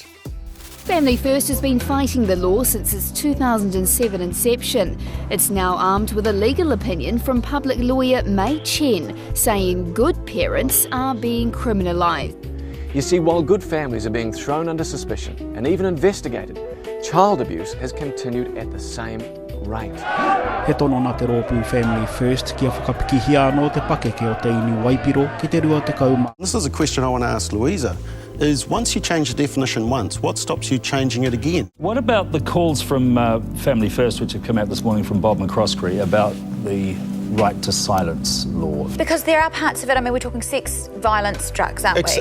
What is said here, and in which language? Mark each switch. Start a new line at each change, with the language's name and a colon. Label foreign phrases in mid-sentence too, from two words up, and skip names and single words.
English: Family First has been fighting the law since its 2007 inception. It's now armed with a legal opinion from public lawyer May Chen, saying good parents are being criminalised. You see, while good families are being thrown under suspicion and even investigated, child abuse has continued at the same rate.
Māori: He tono nā te rōpū Family First kia whakapiki anō te pakeke o te inu waipiro ki te rua te kauma.
English: This is a question I want to ask Louisa, is once you change the definition once, what stops you changing it again? What about the calls from Family First, which have come out this morning from Bob McCroskey, about the right to silence law? Because there are parts of it, I mean, we're talking sex, violence, drugs, aren't we?